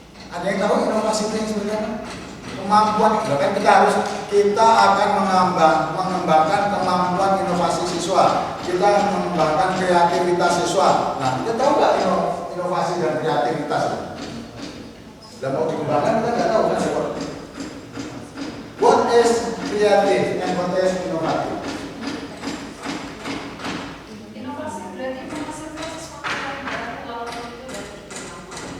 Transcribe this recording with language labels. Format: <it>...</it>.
<id>Ada yang tahu inovasi itu yang sebenarnya? Kemampuan, bahkan kita akan mengembangkan kemampuan inovasi siswa. Kita mengembangkan kreativitas siswa. Nah, kita tahu nggak inovasi dan kreativitas? Dan mau dikembangkan kita nggak tahu kan?</id> <en>What is creative and what is inovatif?</en> <id>Inovasi berarti menghasilkan sesuatu yang baru walaupun itu dari lama.</id>